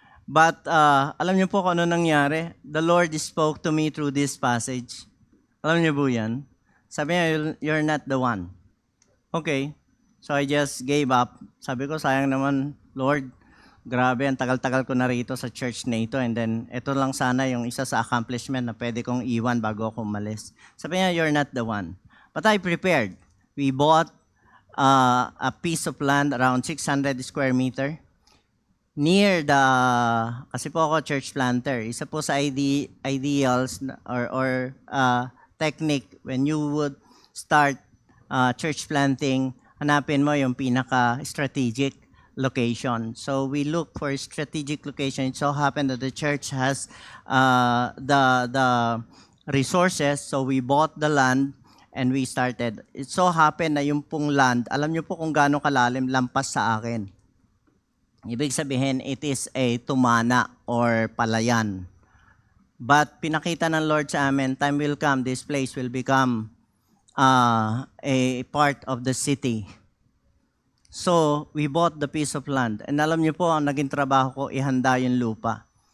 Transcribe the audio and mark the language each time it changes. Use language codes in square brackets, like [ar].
[tl] But alam niyo po kung ano nangyari? [en] The Lord spoke to me through this passage. [tl] Alam niyo po yan? Sabi niya, [en] you're not the one. Okay. So I just gave up. [tl] Sabi ko, sayang naman, Lord, grabe, ang tagal-tagal ko na rito sa church na ito. [en] And then, [tl] ito lang sana yung isa sa accomplishment na pwede kong iwan bago ako umalis. Sabi niya, [en] you're not the one. But I prepared. We bought a piece of land around 600 square meter. Near the, [tl] kasi po ako [en] church planter, [tl] isa po sa [en] ideals or technique when you would start church planting, [tl] hanapin mo yung pinaka-strategic [en] location. So we look for strategic location. It so happened that the church has the resources, so we bought the land and we started. It so happened [tl] na yung pong land, alam niyo po kung gaano kalalim, lampas sa akin. Ibig sabihin, [en] it is a [tl] tumana or palayan. [en] But [tl] pinakita ng Lord sa amin, [en] time will come, this place will become a part of the city. So, we bought the piece of land. [tl] And alam niyo po, ang naging trabaho ko, ihanda yung lupa.